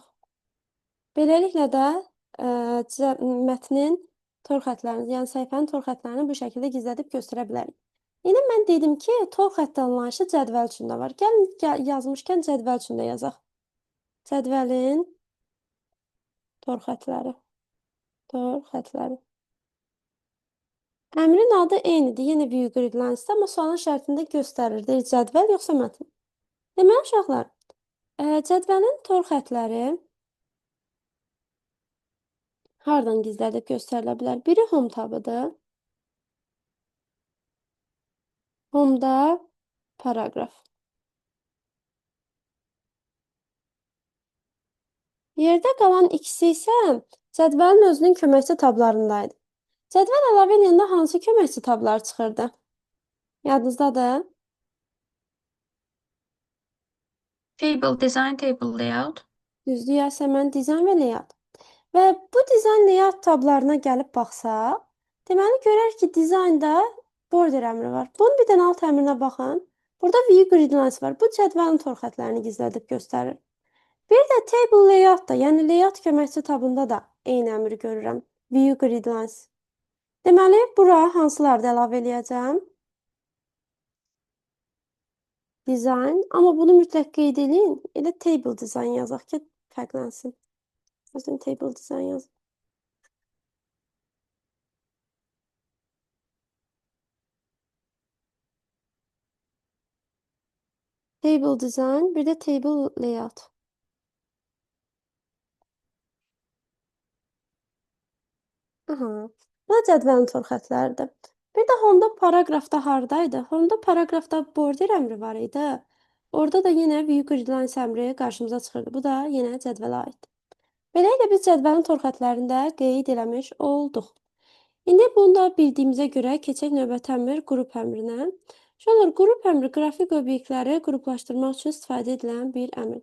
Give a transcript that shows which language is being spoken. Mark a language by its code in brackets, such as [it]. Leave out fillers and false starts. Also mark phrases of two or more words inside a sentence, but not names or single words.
[az] Beləliklə də mətnin tor xəttlərini, yəni səhifənin tor xəttlərini bu şəkildə gizlədib göstərə bilərik. İndi mən dedim ki, tor xətt anlayışı cədvəl üçün də var. Gəlin yazmışkən cədvəl üçün də yazaq. Cədvəlin tor xəttləri. Tor xəttləri. Əmrin adı eynidir. Yenə [en] view grid lines- [az] də, amma sualın şərtində göstərir. Deyir cədvəl yoxsa mətn. Deməli uşaqlar, cədvəlin tor xəttləri hardan gizlədib göstərilə bilər? Biri home tabıdır. Home-da paragraf. Yerdə qalan ikisi isə cədvəlin özünün köməkçi tablarındaydı. Cədvəl əlavə edəndə hansı köməkçi tablar çıxırdı? Yadınızdadır? [en] Table design, table layout. [az] Düzdür, Yasəmən, dizayn və layout. Və bu dizayn layout tablarına gəlib baxsaq, deməli görək ki, dizaynda border əmri var. Bunun bir dənə alt əmrinə baxın. Burada [en] view grid lines [az] var. Bu cədvəlin tor xəttlərini gizlədib göstərir. Bir də [en] table layout [az] da, yəni layout köməkçi tabında da eyni əmri görürəm. [en] View grid lines. [az] Deməli, bura hansıları da əlavə eləyəcəm? Design. Amma bunu mütləq qeyd edin. Elə [en] table design [az] yazaq ki, fərqlənsin. Özün [en] table design [az] yazaq. [en] Table design, [az] bir də [en] table layout. [az] Aha. Bu da cədvəlin tor xəttləridir. Bir də Home-da paragrafda hardaydı? Home-da paragrafda border əmri var idi. Orada da yenə [en] view grid lines [az] əmri qarşımıza çıxırdı. Bu da yenə cədvələ aiddir. Beləliklə biz cədvəlin tor xəttlərində qeyd eləmiş olduq. İndi bunu da bildiyimizə görə keçək növbəti əmr qrup əmrinə. Uşaqlar, qrup əmri qrafik obyektləri qruplaşdırmaq üçün istifadə edilən bir əmrdir.